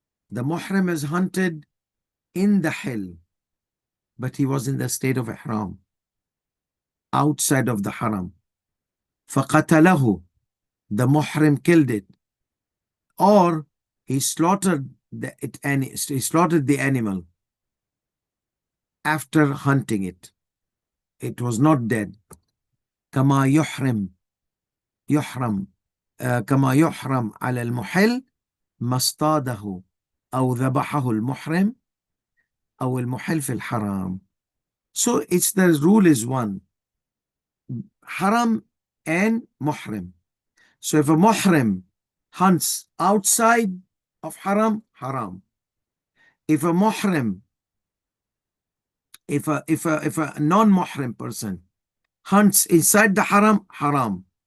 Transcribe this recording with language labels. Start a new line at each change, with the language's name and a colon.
English: The muhrim is hunted in the hill, but he was in the state of ihram, outside of the haram. فقتله, the muhrim killed it, or he slaughtered the animal after hunting it. It was not dead.
Arabic: كما يحرم كما يحرم على المحل ما اصطاده أو ذبحه المحرم أو المحل في الحرام.
English: So it's the rule is one, haram and muhrim. So if a muhrim hunts outside of haram, haram. If a muhrim, if a non-muhrim person hunts inside the haram, haram.